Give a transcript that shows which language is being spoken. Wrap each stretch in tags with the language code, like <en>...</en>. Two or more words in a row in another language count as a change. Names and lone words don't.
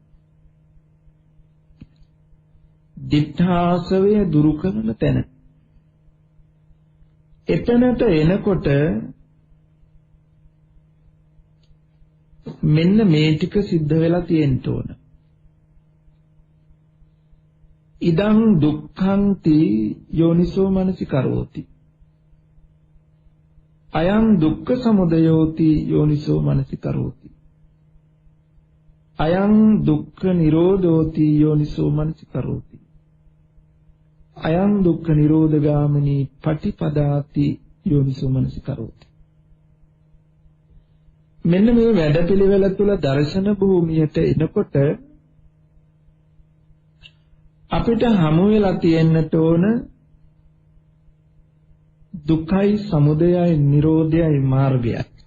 <si>දිඨාසවය දුරු කරන තැන. එතනට එනකොට මෙන්න මේ ටික සිද්ධ වෙලා තියෙන්න ඕන.</si> <pi>ඉදං දුක්ඛන්ති යෝනිසෝ මනසිකරෝති. අයං දුක්ඛ සමුදයෝති යෝනිසෝ මනසිකරෝති. අයං දුක්ඛ නිරෝධෝති යෝනිසෝ මනසිකරෝති. අයං දුක්ඛ නිරෝධගාමිනී පටිපදාති යෝනිසෝ මනසිකරෝති.</pi> <si>මෙන්න මේ වැඩපිළිවෙල තුල දර්ශන භූමියට එනකොට අපිට හමු වෙලා තියෙන්නට ඕන දුක්ඛයි සමුදයයි නිරෝධයයි මාර්ගයයි.</si>